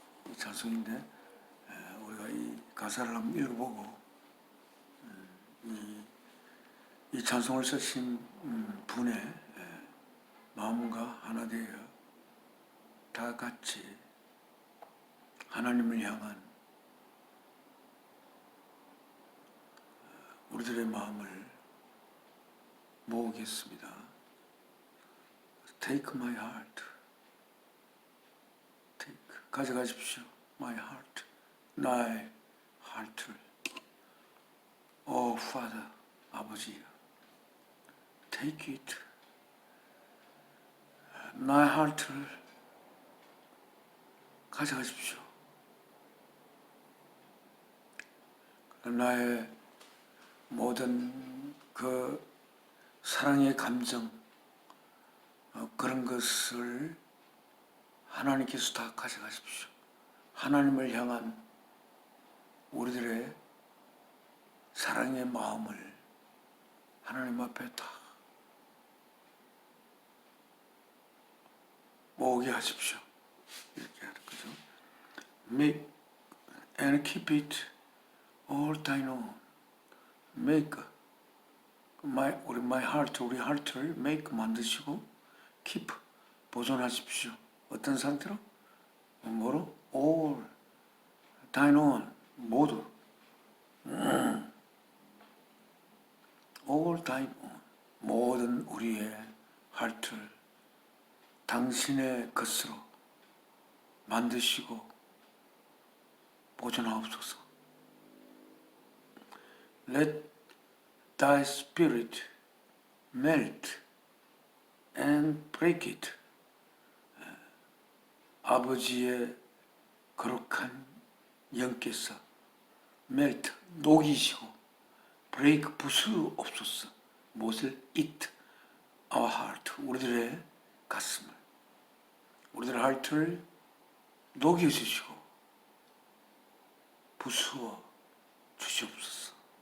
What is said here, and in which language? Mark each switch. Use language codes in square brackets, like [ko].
[ko] 이 찬송인데 우리가 이 가사를 한번 읽어보고 이 찬송을 쓰신 분의 마음과 하나 되어 다 같이 하나님을 향한 우리들의 마음을 모으겠습니다. [en] Take my heart. [ko] Take, 가져가십시오. [en] My heart. [ko] 나의 [en] heart를. Oh, Father, [ko] 아버지여. [en] Take it. [ko] 나의 heart를 가져가십시오. 나의 모든 그 사랑의 감정, 그런 것을 하나님께서 다 가져가십시오. 하나님을 향한 우리들의 사랑의 마음을 하나님 앞에 다 모으게 하십시오. 이렇게 하는 거죠. [en] Make and keep it all thine own. make my heart, [ko] 우리 heart를 [en] make 만드시고 keep 보존하십시오. [ko] 어떤 상태로? 뭐로? [en] all thine own [ko] 모두 all thine own 모든 우리의 heart를 당신의 것으로 만드시고 보존하옵소서. [en] Let thy spirit melt and break it. [ko] 아버지의 거룩한 영께서 melt, 녹이시고 break, 부수옵소서. 무엇을? [en] it, our heart, [ko] 우리들의 가슴을, 우리들의 heart를 녹여주시고 부수어 주시옵소서.